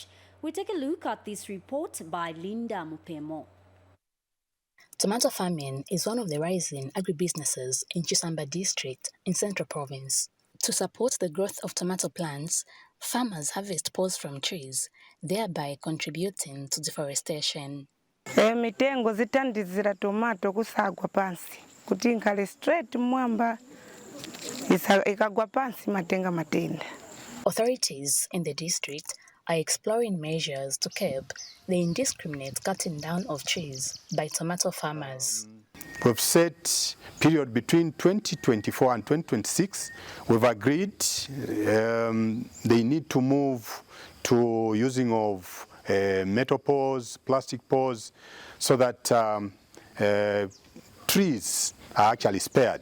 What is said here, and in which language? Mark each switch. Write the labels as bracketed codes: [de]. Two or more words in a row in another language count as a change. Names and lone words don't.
[en] We take a look at this report by Linda Mupemo. Tomato farming is one of the rising agribusinesses in Chisamba district in Central Province. To support the growth of tomato plants, farmers harvest poles from trees, thereby contributing to deforestation. [ny] Mitengo zitandizira tomato kusagwa pansi kuti inkale straight mwamba ikagwa pansi matenga matenda. [en] Authorities in the district are exploring measures to curb the indiscriminate cutting down of trees by tomato farmers. We've set period between 2024 and 2026. We've agreed they need to move to using of metal poles, plastic poles, so that trees are actually spared.